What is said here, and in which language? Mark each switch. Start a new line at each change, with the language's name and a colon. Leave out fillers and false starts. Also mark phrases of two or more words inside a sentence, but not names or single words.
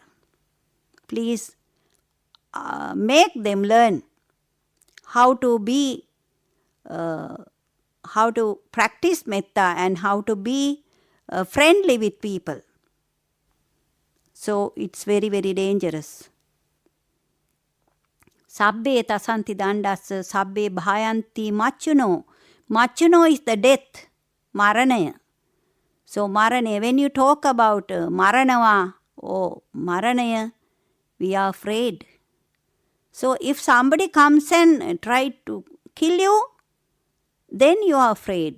English: Please make them learn how to be, how to practice metta and how to be friendly with people. So it's very, very dangerous.
Pali: Sabbe tasanti dandas, sabbe bhayanti machuno.
English: Machuno is the death, maranaya. So maranaya, when you talk about maranava or maranaya, we are afraid. So if somebody comes and try to kill you, then you are afraid.